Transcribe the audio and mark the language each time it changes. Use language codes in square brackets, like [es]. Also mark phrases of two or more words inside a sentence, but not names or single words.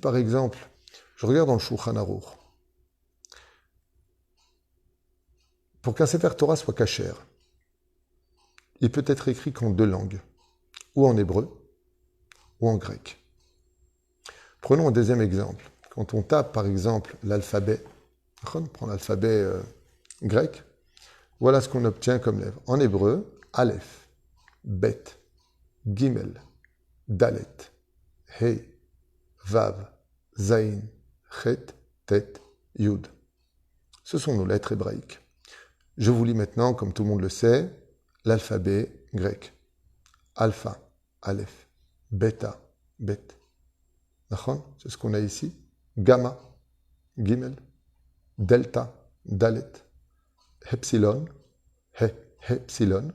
[fr] Si par exemple, Je regarde dans le Shulchan Aruch. Pour qu'un [he] ספר תורה [fr] soit kasher, il peut être écrit qu'en 2 langues, ou en hébreu, ou en grec. Prenons un deuxième exemple. Quand on tape, par exemple, l'alphabet, on prend l'alphabet grec, voilà ce qu'on obtient comme lèvres. En hébreu, [he] אלף בית גימל דלת הא וו זין חית טית יוד. [fr] Ce sont nos lettres hébraïques. Je vous lis maintenant, comme tout le monde le sait, l'alphabet grec. Alpha, Aleph, Beta, Bet. C'est ce qu'on a ici. Gamma, Gimel, Delta, Dalet, Epsilon, He, Epsilon.